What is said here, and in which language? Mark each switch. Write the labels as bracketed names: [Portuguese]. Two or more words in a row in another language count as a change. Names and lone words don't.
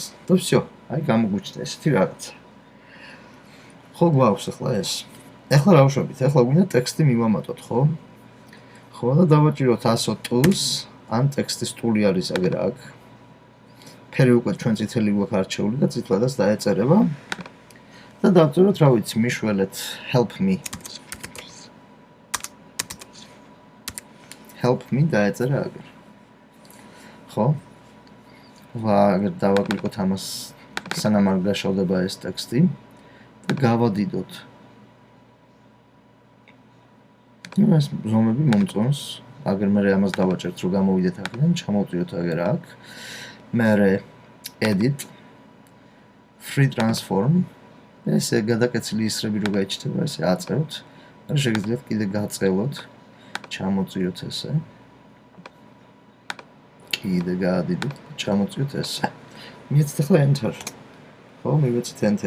[Georgian] და всё, აი გამოგვიჩნდა ესეთი რაღაცა. ხო გვაქვს ახლა ეს. ახლა რა ვშობთ? ახლა გვინდა ტექსტი მივამატოთ, ხო? ხო და დავაჭიროთ 100 ტულს, ან ტექსტის ტული არის აგერ აქ. ფერი უკვე ჩვენ წითელი გვაქვს არჩეული და წითლადაც დაეწერება. და დავწეროთ, რა ვიცი, მიშველეთ [English] help me. Help me [Georgian] დაეწერა აგერ. ხო? აგერ დავაკლიკოთ ამას სანამ არ გაშოვდება ეს ტექსტი და გავადიდოთ. ეს ზომები მომწონს. აგერ მე ამას დავაჭერთ რომ გამოვიდეთ აქედან, ჩამოვწიოთ აგერ აქ. მე [English] edit free transform [Georgian] ესე გადაკეცილი ისრები რო გაიჩნდება, ესე აწევთ. და შეგიძლიათ კიდე გაწყელოთ. ჩამოწიოთ ესე. კიდე გაადიდოთ, ჩამოწიოთ ესე. მივეცეთ ახლა enter. ხო, მივეცეთ enter.